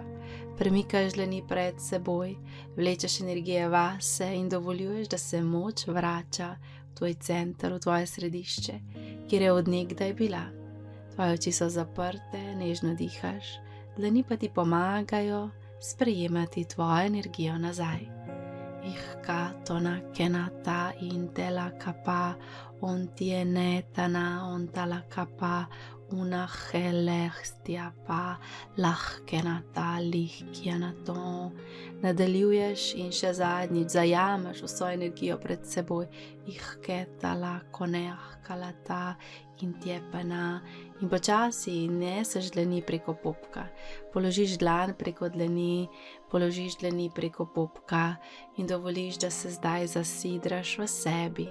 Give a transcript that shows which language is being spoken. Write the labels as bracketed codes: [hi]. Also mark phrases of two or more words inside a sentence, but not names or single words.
[sl] Premikaš dlani pred seboj, vlečeš energije vase in dovoljuješ, da se moč vrača v tvoj center, v tvoje središče, kjer je od nekdaj bila. Tvoje oči so zaprte, nežno dihaš, dlani pa ti pomagajo sprejemati tvojo energijo nazaj. Ihkatona kenata intela kapa ontienetana ontala kapa unahelehstiapa lahkenata lihkjanato. Nadaljuješ in še zadnjič zajameš vso energijo pred seboj. Ihketala konehkalata intjepena in počasi neseš dlani preko pupka. Položiš dlan preko dlani, položiš dlani preko pupka in dovoliš, da se zdaj zasidraš v sebi.